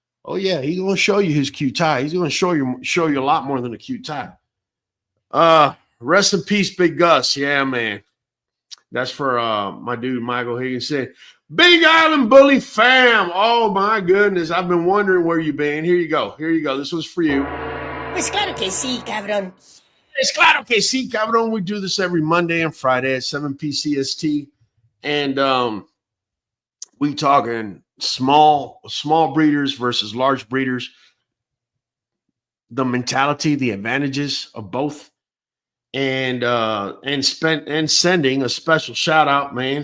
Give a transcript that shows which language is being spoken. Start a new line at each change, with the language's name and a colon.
English: Oh yeah, he's gonna show you his cute tie. He's gonna show you a lot more than a cute tie. Rest in peace, Big Gus. Yeah, man. That's for my dude Michael Higgins said. Big Island Bully fam. Oh my goodness. I've been wondering where you've been. Here you go. This was for you.
Spanish: Pues claro que sí, cabrón. It's claro que sí, cabrón.
English: We do this every Monday and Friday at 7 p.c.s.t. And we talking small breeders versus large breeders. The mentality, the advantages of both. And sending a special shout out, man.